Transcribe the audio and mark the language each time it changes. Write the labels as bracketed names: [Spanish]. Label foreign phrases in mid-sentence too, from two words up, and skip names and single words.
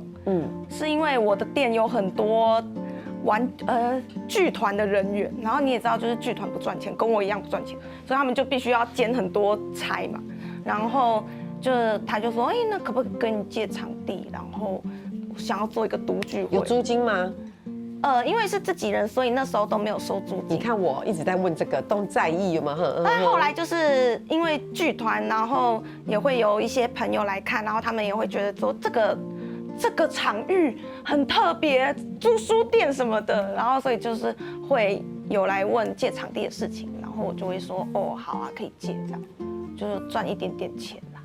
[Chinese] 是因為我的店有很多劇團的人員，然後你也知道，就是劇團不賺錢，跟我一樣不賺錢，所以他們就必須要兼很多差嘛。然後他就說，那可不可以跟你借場地？然後想要做一個讀劇會？有租金嗎？因为是自己人，所以那时候都没有收租金。你看我一直在问这个，都在意有没有？但后来就是因为剧团，然后也会有一些朋友来看，然后他们也会觉得说这个场域很特别，租书店什么的，然后所以就是会有来问借场地的事情，然后我就会说哦好啊，可以借这样，就是赚一点点钱啦。